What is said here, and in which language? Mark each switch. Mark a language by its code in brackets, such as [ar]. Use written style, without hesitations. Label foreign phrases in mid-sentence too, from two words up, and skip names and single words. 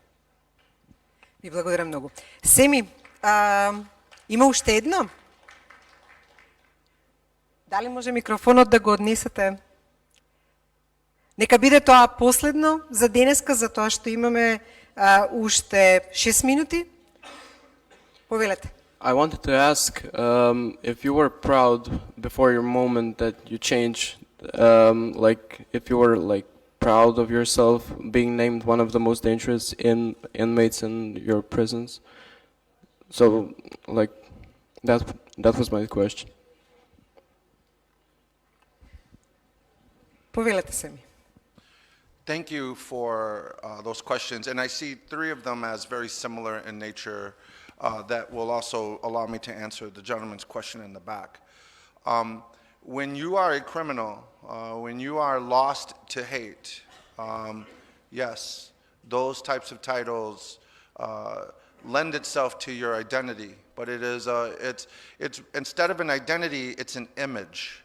[mk] Ви благодарам многу. Семи, има уште едно? Дали може микрофонот да го однесете? Нека биде тоа последно за денеска, за тоа што имаме уште 6 минути. Повелете. [en] I wanted to ask if you were proud before your moment that you changed, like if you were like proud of yourself being named one of the most dangerous inmates in your prisons. So, like, that was my question. [mk] Повелете се ми. [en] Thank you for those questions, and I see three of them as very similar in nature that will also allow me to answer the gentleman's question in the back. When you are a criminal, when you are lost to hate, yes, those types of titles lend itself to your identity, but it is it's instead of an identity, it's an image.